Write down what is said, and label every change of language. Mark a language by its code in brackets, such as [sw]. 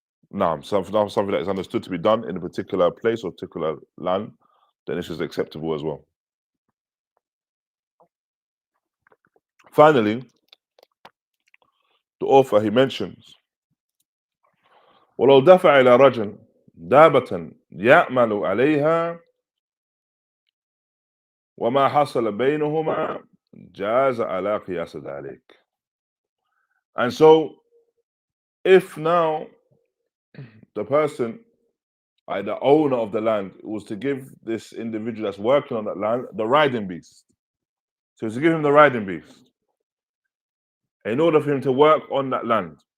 [en] No, something that is understood to be done in a particular place or particular land, then this is acceptable as well. Finally, the author, he mentions, [ar] وَلَوْ دَفَعَ إِلَى رَجُلٍ دَابَةً يَأْمَلُ عَلَيْهَا وَمَا حَصَلَ بَيْنَهُمَا جَازَ عَلَى قِيَاسِ ذَلِكَ. [en] And so, if now the person, the owner of the land, was to give this individual that's working on that land the riding beast. So it's to give him the riding beast in order for him to work on that land.